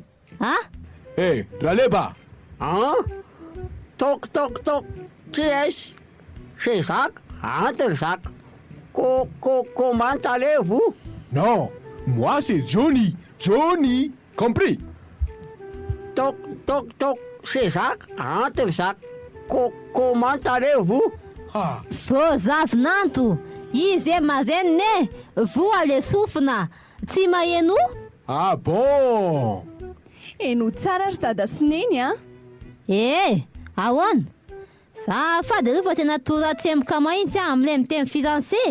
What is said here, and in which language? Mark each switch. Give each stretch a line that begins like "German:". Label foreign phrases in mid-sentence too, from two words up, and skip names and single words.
French: Eh, Raleba. Toc, toc, toc. Qui est-ce? C'est Jacques. Entre Jacques. Comment allez-vous? Non, moi c'est Johnny. Johnny, compris? Toc, toc, toc. C'est Jacques. Entre Jacques. Comment allez-vous? Ah,
Malagasy: Fô zavinanto. Izy e mazeny ne. Voa le sofina. Tsy maheno?
French: ah bon.
Malagasy: Eno tsara ry dada sy neny a. Ahoana? Zafady reo fa tena toratsemboka mahitsy am'le miteny firanse.